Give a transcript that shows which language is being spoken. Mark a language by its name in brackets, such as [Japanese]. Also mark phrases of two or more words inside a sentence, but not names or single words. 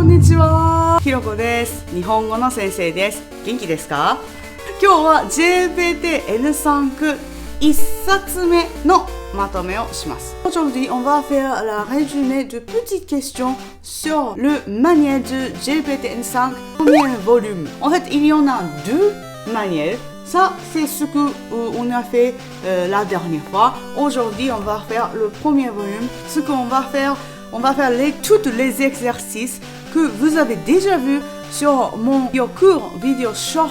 [Japanese] ちは。ひろこです。日本語の先生です。元気ですか？今日は JPT-N5 一冊目のまとめをします。 [French] Aujourd'hui, on va faire la résumé de petites questions sur le manuel de JPT-N5 premier volume. En fait, il y en a deux manuels. Ça, c'est ce qu'on a fait la dernière fois. Aujourd'hui, on va faire le premier volume. Ce qu'on va faire, on va faire tous les exercices que vous avez déjà vus sur mon cours vidéo shorts.